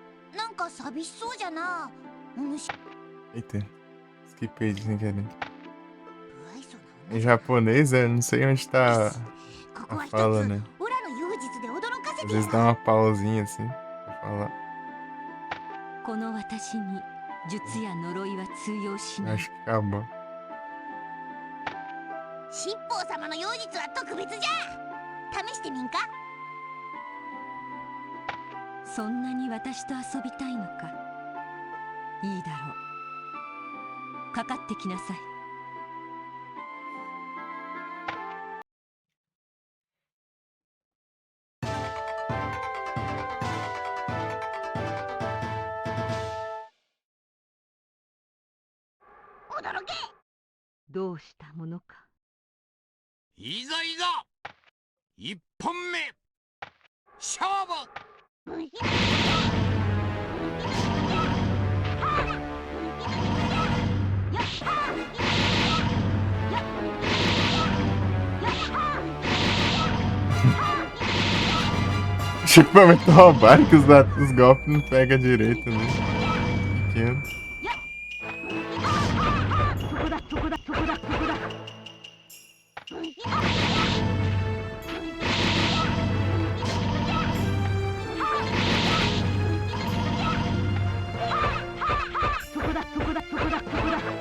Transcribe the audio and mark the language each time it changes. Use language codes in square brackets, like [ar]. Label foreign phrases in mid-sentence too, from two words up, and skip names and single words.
[ja] なんか寂しそうじゃな。お主 [pt] Eita, esquipei sem querer. Em japonês, eu não sei onde tá a fala, né? [ja] オラの妖術で驚かせ [pt] Às [ja] てや [pt] vezes [ja] る。 [pt] dá uma pausinha assim pra falar. [ja] この私に術や呪いは通用しない。 [pt] Acho que acabou. [ja] 七宝様の妖術は特別じゃ。試してみんか。そんなに私と遊びたいのか。いいだろう。かかってきなさい。驚け。どうしたものか。いざいざ一本目勝負。 [pt] Chico vai muito roubar que os golpes não pegam direito, né? Pequeno. [ja] そこだそこだそこだそこだ。そこだそこだそこだそこだ。